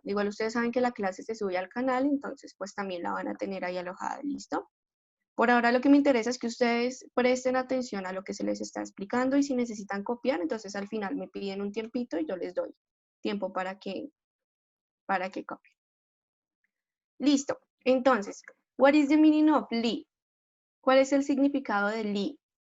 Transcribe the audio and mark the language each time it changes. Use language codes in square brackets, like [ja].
[es] Igual ustedes saben que la clase se sube al canal, entonces pues también la van a tener ahí alojada, ¿listo? Por ahora lo que me interesa es que ustedes presten atención a lo que se les está explicando y si necesitan copiar, entonces al final me piden un tiempito y yo les doy tiempo para que copien. Listo. [en] Entonces, what is the meaning of leave? [es] ¿Cuál es el significado de leave?